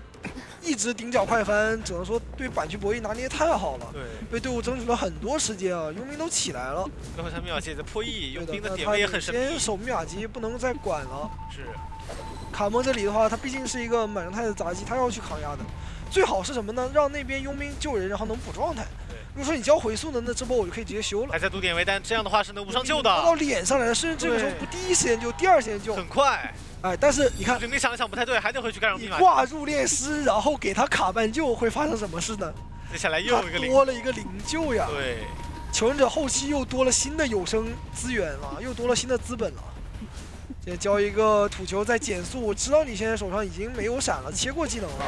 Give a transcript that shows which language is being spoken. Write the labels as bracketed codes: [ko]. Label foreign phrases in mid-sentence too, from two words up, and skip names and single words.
[zh] 一直頂角快翻，只能說對板區博弈拿捏太好了，對，為隊伍爭取了很多時間啊！傭兵都起來了，最後一下密碼機也在破译，傭兵的點位也很神秘。先守密碼機，不能再管了。是，卡蒙這裡的話，他畢竟是一個滿狀態的雜技，他要去抗壓的。最好是什麼呢？讓那邊傭兵救人，然後能補狀態。如果說你交回速呢，那这波我就可以直接修了。还在赌点位，但这样的话是能无伤救的。到脸上来了，甚至这个时候不第一时间救，第二时间救，很快。哎，但是你看，你想一想不太对，还得回去干扰密码。你挂入殓師，然後給他卡半救，會發生什麼事呢？接下來又有一個多了一個靈救呀。對，求生者後期又多了新的有生資源了，又多了新的資本了。現在交一個土球在減速，我知道你現在手上已經沒有閃了，切過技能了。